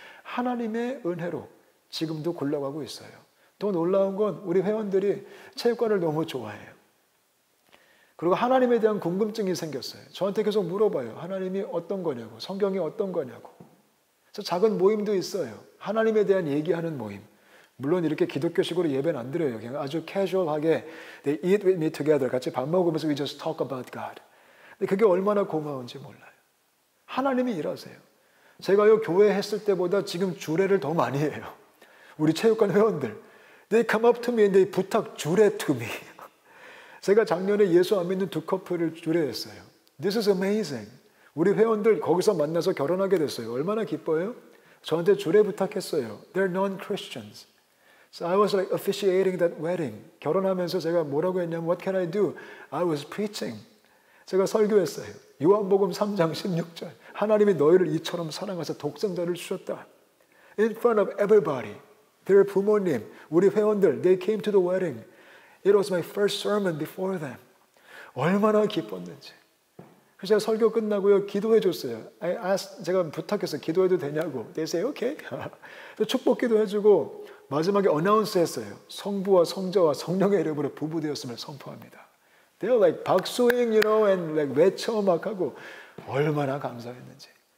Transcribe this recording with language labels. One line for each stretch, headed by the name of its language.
Korean: 하나님의 은혜로 지금도 굴러가고 있어요. 또 놀라운 건 우리 회원들이 체육관을 너무 좋아해요. 그리고 하나님에 대한 궁금증이 생겼어요. 저한테 계속 물어봐요. 하나님이 어떤 거냐고, 성경이 어떤 거냐고. 그래서 작은 모임도 있어요. 하나님에 대한 얘기하는 모임. 물론 이렇게 기독교식으로 예배는 안 드려요. 그냥 아주 캐주얼하게
English: they eat with me together.
Korean: 같이 밥 먹으면서
English: we just talk about God.
Korean: 근데 그게 얼마나 고마운지 몰라요. 하나님이 일하세요. 제가요 교회 했을 때보다 지금 주례를 더 많이 해요. 우리 체육관 회원들
English: they come up to me and they
Korean: 부탁 주례
English: to me.
Korean: 제가 작년에 예수 안 믿는 두 커플을 주례했어요.
English: This is amazing.
Korean: 우리 회원들 거기서 만나서 결혼하게 됐어요. 얼마나 기뻐요? 저한테 주례 부탁했어요.
English: They're non-Christians. So I was like officiating that wedding.
Korean: 결혼하면서 제가 뭐라고 했냐면
English: What can I do? I was preaching.
Korean: 제가 설교했어요. 요한복음 3장 16절. 하나님이 너희를 이처럼 사랑하사 독생자를 주셨다.
English: In front of everybody. their
Korean: 부모님, 우리 회원들,
English: they came to the wedding. It was my first sermon before them.
Korean: 얼마나 기뻤는지. 그래서 제가 설교 끝나고요, 기도해 줬어요. 제가 부탁했어요. 기도해도 되냐고.
English: They say, okay.
Korean: 축복 기도해주고, 마지막에 어나운스 했어요. 성부와 성자와 성령의 이름으로 부부되었음을 선포합니다.
English: They were like 박수잉, you know, and like
Korean: 외쳐 막 하고, 얼마나 감사했는지.